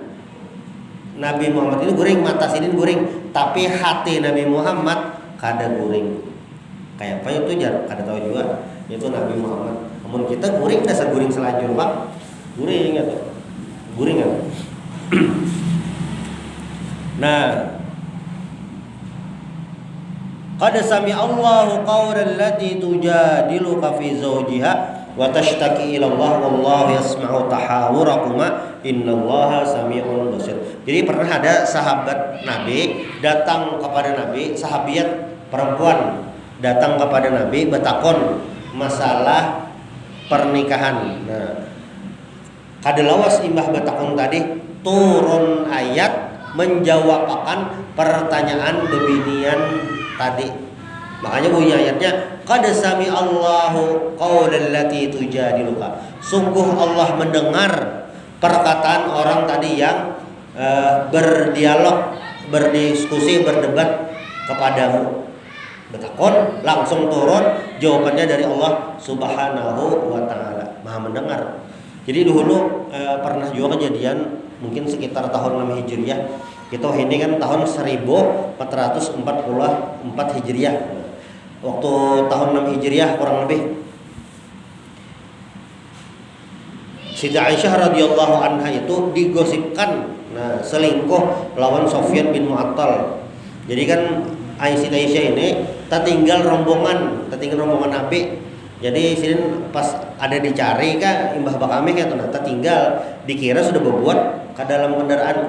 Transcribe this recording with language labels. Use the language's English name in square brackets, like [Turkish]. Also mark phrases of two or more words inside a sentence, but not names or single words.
[Banjar] Nabi Muhammad itu guring, mata sidin guring, tapi hati Nabi Muhammad kada guring. Kayak apa itu jar? Kada tahu juga. Itu Nabi Muhammad. Namun kita guring, dasar guring selajur bang, guring atau guring kan? Nah, [Arabic] قد سمع الله قول التي تجادلك في زوجها وتشتكي إلى الله والله يسمع تحاوركما إن الله سميع بصير. [Banjar] Jadi pernah ada sahabat Nabi datang kepada Nabi, sahabiat perempuan datang kepada Nabi bertakon masalah pernikahan. Nah, kadelawas imbah bertakon tadi turun ayat menjawabkan pertanyaan bebinian tadi. Makanya bunyi ayatnya [Arabic] قد سمع الله قول التي تجادلك. [Indonesian] Sungguh Allah mendengar perkataan orang tadi yang berdialog, berdiskusi, berdebat kepadamu. [Banjar] Betakon langsung turun jawabannya dari Allah [Arabic] سبحانه وتعالى. [Banjar] Maha mendengar. Jadi dulu pernah juga kejadian mungkin sekitar tahun 6 Hijriah. Kita ini kan tahun 1444 Hijriah. Waktu tahun 6 Hijriah kurang lebih Siti Aisyah [Arabic] رضي الله عنها [Banjar] itu digosipkan selingkuh lawan Sofyan bin Mu'attal. Jadi kan Siti Aisyah ini tertinggal rombongan Nabi. Jadi sini pas ada dicari kan imbah bakame kayak tuh tertinggal, dikira sudah berbuat ke dalam kendaraan.